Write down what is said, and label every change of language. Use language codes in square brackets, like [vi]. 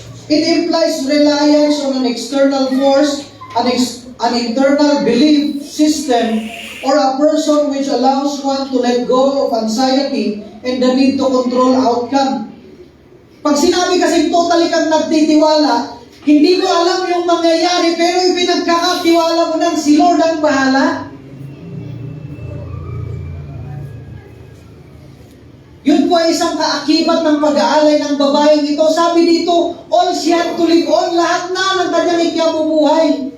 [en] It implies reliance on an external force, an internal belief system, or a person which allows one to let go of anxiety and the need to control outcome. [tl] Pag sinabi kasi totally kang nagtitiwala, hindi mo alam yung mangyayari, pero ipinagkakatiwala mo ng si Lord ang bahala. Yun po ay isang kaakibat ng pag-aalay ng babaeng ito. Sabi dito, [en] all she had to live on, [tl] lahat na ng kanyang ikabubuhay.